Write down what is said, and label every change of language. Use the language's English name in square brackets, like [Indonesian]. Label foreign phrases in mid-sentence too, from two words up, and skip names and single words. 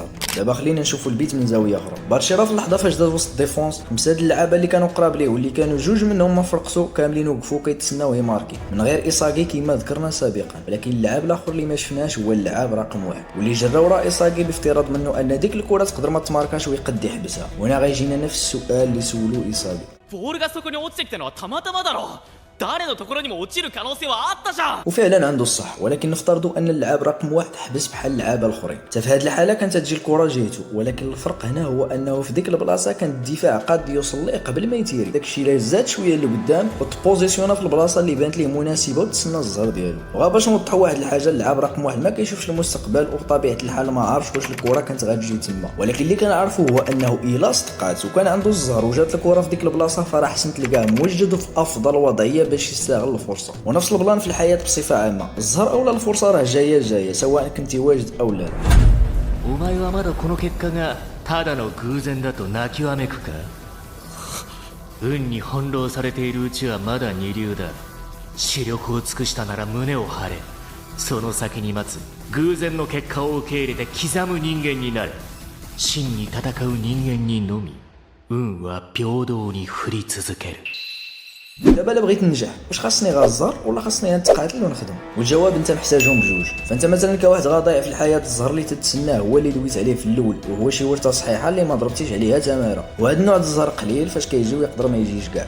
[Arabic] دابا خلينا نشوفوا البيت من زاويه اخرى. باتشيرا في اللحظه فاش داز وسط الديفونس مساد اللعابه اللي كانوا قراب ليه واللي كانوا جوج منهم ما فرقسوا كاملين وقفوا كيتسناو يماركي من غير ايساغي كما ذكرنا سابقا. ولكن اللاعب الاخر اللي ما شفناش هو اللاعب رقم واحد واللي جرى وراء ايساغي بافتراض منه ان ديك الكره تقدر ما تماركاش ويقد يحبسها. وهنا غيجينا نفس السؤال اللي سولوه ايساغي. [Japanese] ボールがそこに落ちてきたのはたまたまだろ。誰のところにも落ちる可能性はあったじゃん。 [Arabic] وفعلا عنده الصح، ولكن نفترضوا ان اللاعب رقم واحد حبس بحال اللعابه الاخرين. حتى في هذه الحاله كانت تجي الكره جهته، ولكن الفرق هنا هو انه في ديك البلاصه كان الدفاع قاد يوصل ليه قبل ما يتيري. داكشي اللي زاد شويه لقدام وتبوزيسيونا في البلاصه اللي بانت ليه مناسبه وتسنى الزهر ديالو. وغا باش نوضحوا واحد الحاجه، اللاعب رقم واحد ما كيشوفش المستقبل، وبطبيعه الحال ما عارفش واش الكره كانت غتجي تما. ولكن اللي كنعرفوا هو انه الا صدقات وكان عنده الزهر وجات الكره في ديك البلاصه فراه حسن تلقاه موجد في افضل وضعيه باش يستغل الفرصه. ونفس البلان في الحياه بصفه عامه، الزهر اولا الفرصه راه جايه سواء كنتي واجد او لا. [Japanese] お前はまだこの結果がただの偶然だと泣きわめくか。運に翻弄されているうちはまだ二流だ。視力を尽くしたなら胸を張れ。その先に待つ偶然の結果を受け入れて刻む人間になれ。真に戦う人間にのみ運は平等に降り続ける。 [Arabic] دابا الا بغيت ننجح واش خاصني غزر ولا خاصني نتقاتل ونخدم؟ والجواب انت محتاجهم بجوج. فانت مثلا كواحد غاضيع في الحياه الزهر اللي تتسناه هو اللي دويت عليه في الاول وهو شي ورثه صحيحه اللي ما ضربتيش عليها تماره، وهذا النوع الزهر قليل فاش كيجي ويقدر ما يجيش كاع.